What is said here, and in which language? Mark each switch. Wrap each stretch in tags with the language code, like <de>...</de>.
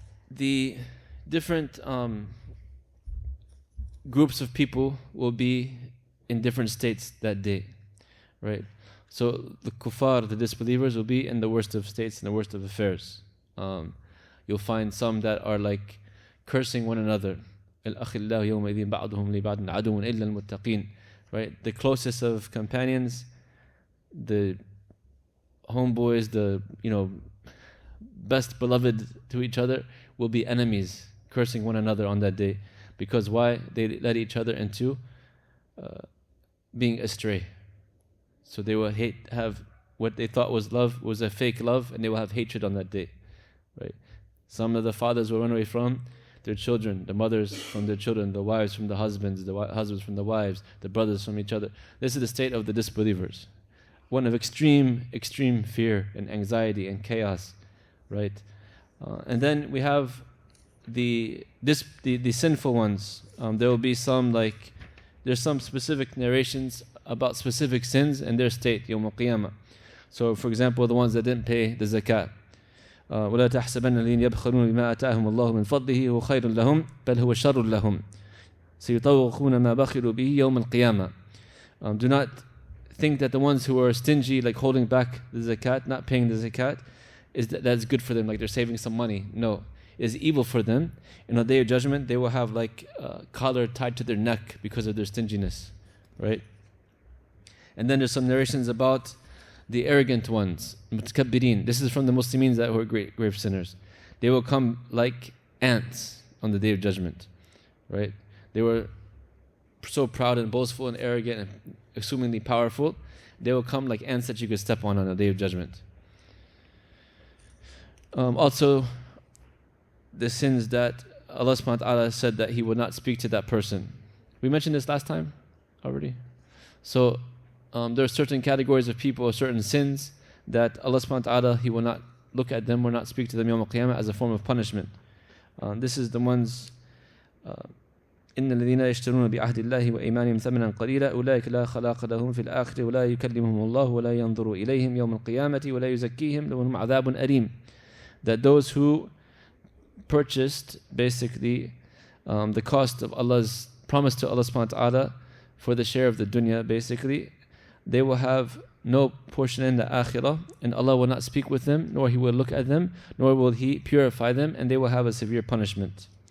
<en>The different groups of people will be in different states that day, right? So the kuffar, the disbelievers, will be in the worst of states and the worst of affairs. You'll find some that are like cursing one another.</en> <ar>الأخلاء يومئذ بعضهم لبعض عدو إلا المتقين.</ar> <en>Right, the closest of companions, the homeboys, the best beloved to each other, will be enemies, cursing one another on that day. Because why? They led each other into being astray. So they will have what they thought was love was a fake love, and they will have hatred on that day. Right? Some of the fathers will run away from their children, the mothers from their children, the wives from the husbands, the husbands from the wives, the brothers from each other. This is the state of the disbelievers. One of extreme fear and anxiety and chaos, right? And then we have the sinful ones. There will be there's some specific narrations about specific sins and their state, Yawm al-Qiyamah. So for example, the ones that didn't pay the zakat.</en> <ar>ولا تحسبن الذين يبخلون بما آتاهم الله من فضله هو خير لهم بل هو شر لهم سيطوقون ما بخلوا به يوم القيامة.</ar> <en>Do not think that the ones who are stingy, like holding back the zakat, not paying the zakat, that's good for them, like they're saving some money. No, it is evil for them. In the day of judgment, they will have like a collar tied to their neck because of their stinginess, right? And then there's some narrations about the arrogant ones, mutakabbirin. This is from the Muslims that were grave sinners. They will come like ants on the day of judgment, right? They were so proud and boastful and arrogant and assumingly powerful. They will come like ants that you could step on the day of judgment. Also, the sins that Allah subhanahu wa ta'ala said that He would not speak to that person. We mentioned this last time already. So there are certain categories of people, certain sins that Allah subhanahu wa ta'ala, He will not look at them or not speak to them Yawm al-Qiyamah as a form of punishment. This is the ones</en> <ar>إن الذين يشترون بعهد الله وإيمانهم ثمنا قليلا أولئك لا خلاق لهم في الآخرة ولا يكلمهم الله ولا ينظر إليهم يوم القيامة ولا يزكيهم لهم عذاب أليم.</ar> <en>That those who purchased basically the cost of Allah's promise to Allah subhanahu wa ta'ala for the share of the dunya, basically they will have no portion in the akhirah, and Allah will not speak with them, nor He will look at them, nor will He purify them, and they will have a severe punishment.</en>